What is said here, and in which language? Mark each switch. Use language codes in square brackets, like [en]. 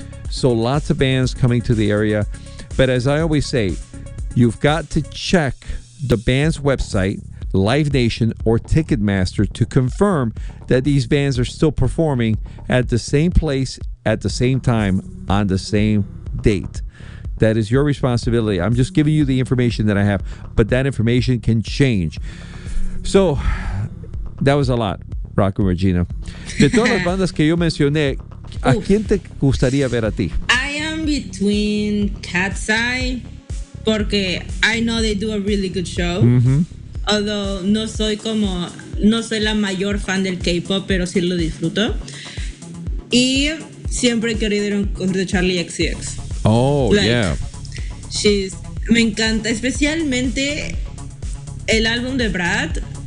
[en] So lots of bands coming to the area. But as I always say, you've got to check the band's website, Live Nation or Ticketmaster, to confirm that these bands are still performing at the same place at the same time on the same date. That is your responsibility. I'm just giving you the information that I have, but that information can change. So that was a lot, Rock and Regina. [es] De todas las bandas que yo mencioné, ¿a quién te gustaría ver a ti? [en] I am between Cat's Eye, [es] porque [en] I know they do a really good show. Mm-hmm. Although [es] no soy la mayor fan del K-pop, pero sí lo disfruto. Y siempre he querido ir a un concierto de Charlie XCX. [en] Oh, like, yeah. [es] Me encanta, especialmente el álbum de Brad.